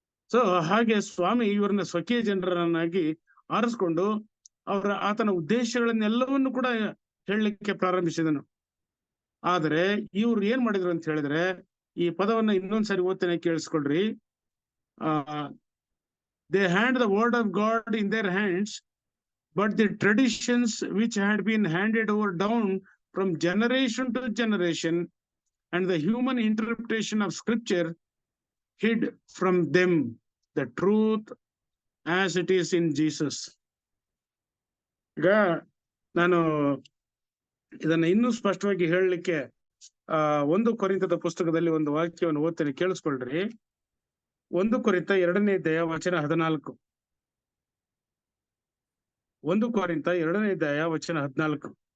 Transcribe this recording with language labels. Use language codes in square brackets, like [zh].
[kn] So ಹಾಗೆ ಸ್ವಾಮಿ ಇವ್ರನ್ನ ಸ್ವಕೀಯ ಜನರನ್ನಾಗಿ ಆರಿಸ್ಕೊಂಡು ಆತನ ಉದ್ದೇಶಗಳನ್ನೆಲ್ಲವನ್ನು ಕೂಡ ಹೇಳಲಿಕ್ಕೆ ಪ್ರಾರಂಭಿಸಿದನು. ಆದ್ರೆ ಇವ್ರು ಏನ್ ಮಾಡಿದ್ರು ಅಂತ ಹೇಳಿದ್ರೆ, ಈ ಪದವನ್ನ ಇನ್ನೊಂದ್ಸರಿ ಓದ್ತೇನೆ, ಕೇಳಿಸ್ಕೊಳ್ರಿ. [en] They hand the word of God in their hands, but the traditions which had been handed over down from generation to generation and the human interpretation of scripture hid from them the truth as it is in Jesus. [kn] ಈಗ ನಾನು ಇದನ್ನ ಇನ್ನೂ ಸ್ಪಷ್ಟವಾಗಿ ಹೇಳಲಿಕ್ಕೆ 1 ಕೊರಿಂಥದ ಪುಸ್ತಕದಲ್ಲಿ ಒಂದು ವಾಕ್ಯವನ್ನು ಓದ್ತೇನೆ, ಕೇಳಿಸ್ಕೊಳ್ರಿ. 1 ಕೊರಿಂಥ 2ನೇ ಅಧ್ಯಾಯ ವಚನ 14. 1 ಕೊರಿಂಥ 2ನೇ ಅಧ್ಯಾಯ ವಚನ 14.